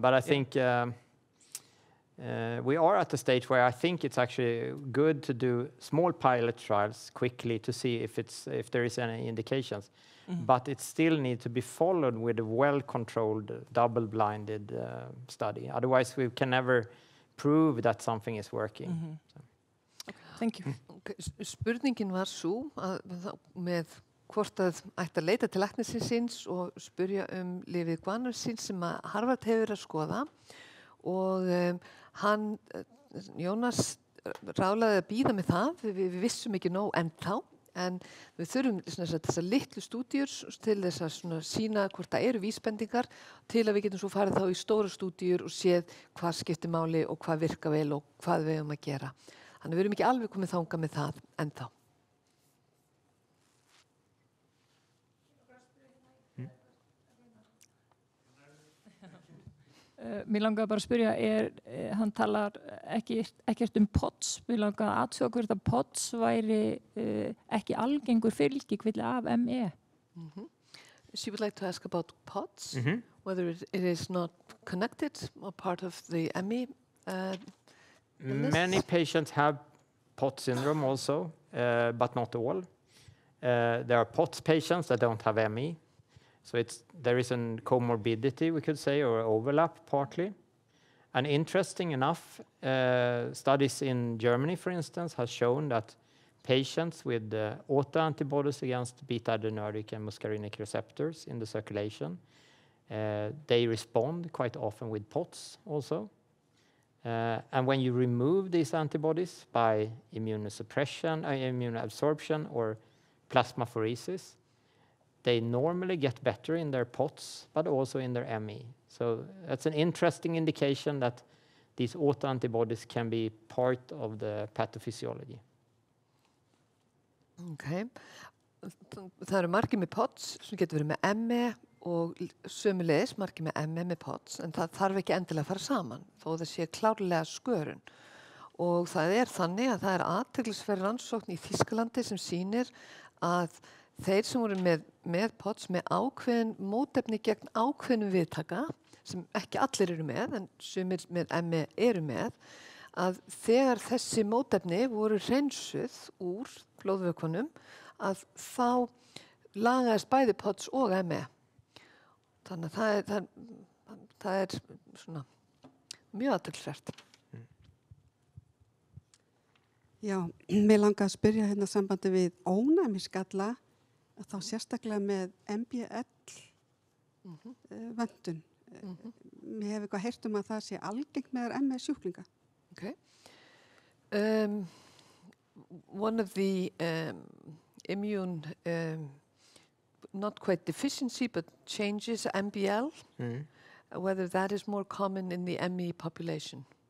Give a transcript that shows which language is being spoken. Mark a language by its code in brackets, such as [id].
[en] But I think we are at the stage where I think it's actually good to do small pilot trials quickly to see if there is any indications. But it still needs to be followed with a well-controlled, double-blinded study. Otherwise, we can never prove that something is working. So. Thank you. Okay. [is] Spurningin var svo með hvort að ætti að leita til læknisins og spurja lyfið guanfacine sem að Harvard hefur að skoða og Jónas ráðlaði að bíða með það, við vissum ekki nóg ennþá, en við þurfum þessar litlu stúdíur til þess að sýna hvort það eru vísbendingar til að við getum svo farið þá í stóra stúdíur og séð hvað skiptir máli og hvað virka vel og hvað við höfum að gera. Þannig við erum ekki alveg komið þangað með það ennþá. Mér langar bara að spyrja, hann talar ekkert POTS, mér langar að athuga hvort að POTS væri ekki algengur fylgikvilli af ME. [en] She would like to ask about POTS, whether it is not connected or part of the ME. Many patients have POTS syndrome also, but not all. There are POTS patients that don't have ME. So there is a comorbidity, we could say, or overlap partly. And interesting enough, studies in Germany, for instance, have shown that patients with autoantibodies against beta-adrenergic and muscarinic receptors in the circulation, they respond quite often with POTS also. And when you remove these antibodies by immunosuppression, immunoabsorption, or plasmapheresis, they normally get better in their POTS, but also in their ME. So that's an interesting indication that these autoantibodies can be part of the pathophysiology. Okay. [is] Það eru margir með POTS sem getur verið með ME og sömulegis margir með ME með POTS, en það þarf ekki endilega að fara saman, þó það sé klárlega skörun. Og það er þannig að það er athyglisverð rannsókn í Þýskalandi sem sýnir að þeir sem voru með POTS með ákveðin mótefni gegn ákveðnum viðtaka, sem ekki allir eru með, en sumir með ME eru með, að þegar þessi mótefni voru hreinsuð úr blóðvökvanum, að þá lagaðist bæði POTS og ME. Þannig að það er svona mjög athyglisvert. Já, mér langar að spyrja hérna sambandi við ónæmisgalla, þá sérstaklega með MBL vöntun. Mér hef eitthvað heyrt að það sé algengt með ME sjúklinga. [en] Okay. One of the immune, not quite deficiency, but changes, MBL, whether that is more common in the ME population.